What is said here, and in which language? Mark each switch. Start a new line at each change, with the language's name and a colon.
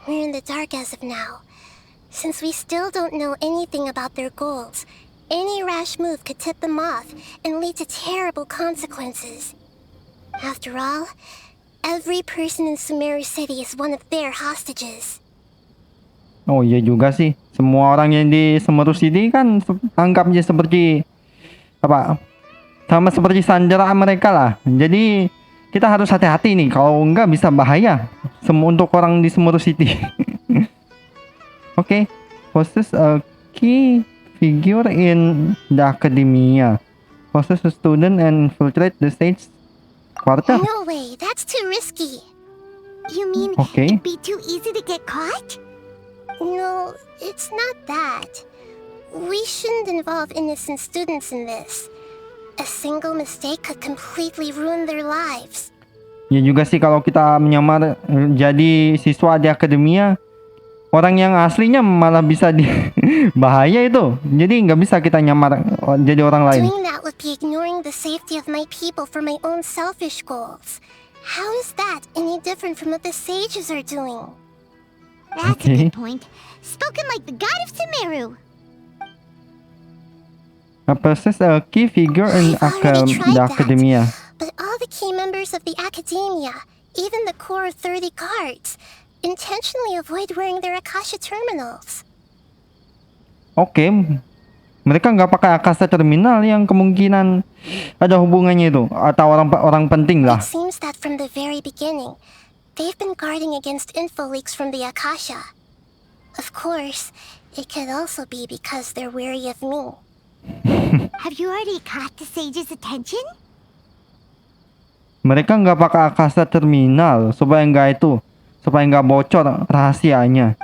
English: We're in the dark as of now. Since we still don't know anything about their goals, any rash move could tip them off and lead to terrible consequences. After all, every person in Sumeru City is one of their hostages.
Indonesian: Oh iya juga sih. Semua orang yang di Sumeru City kan anggapnya seperti apa? Sama seperti sandera mereka lah. Jadi kita harus hati-hati nih. Kalau enggak bisa bahaya. Semua untuk orang di Sumeru City.
English: Okay, possess a key figure in the academia. Possess a student and infiltrate the stage quarter. No way, that's too risky. You mean Okay. it'd be too easy to get caught? No, it's not that. We shouldn't involve innocent students in this. A single mistake could completely ruin their lives.
Indonesian: Ya juga sih kalau kita menyamar jadi siswa di akademia, orang yang aslinya malah bisa di bahaya itu. Jadi nggak bisa kita nyamar jadi orang lain.
English: Doing that would be ignoring the safety of my people for my own selfish goals. How is that any different from what the sages are doing? That's Okay. a good point. Spoken like the god of Sumeru. Possess a key figure in I've already tried the that. academia. But all the key members of the academia, even the core 30 guards, intentionally avoid wearing their Akasha terminals.
Indonesian: Oke, mereka nggak pakai akasa terminal yang kemungkinan ada hubungannya itu atau orang penting lah.
English: It seems that from the very beginning, they've been guarding against info leaks from the Akasha. Of course, it could also be because they're wary of me. Have you already caught the sage's attention?
Indonesian: Mereka nggak pakai akasa terminal supaya nggak bocor rahasianya.